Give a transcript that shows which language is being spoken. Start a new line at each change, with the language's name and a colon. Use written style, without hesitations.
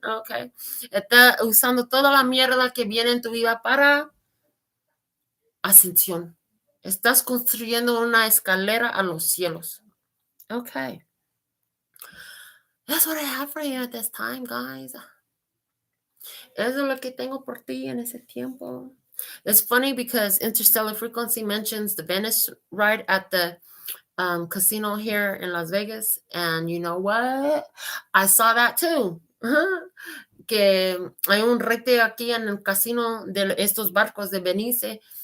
English: Okay.
Spanish: Está usando toda la mierda que viene en tu vida para ascensión. Estás construyendo una escalera a los cielos. Okay.
English: that's what I have for you at this time, guys.
Spanish: Eso es lo que tengo por ti en ese tiempo.
English: It's funny because Interstellar Frequency mentions the Venice ride at the casino here in Las Vegas. And you know what? I saw that too.
Spanish: Que hay un rete aquí en el casino de estos barcos de Venice.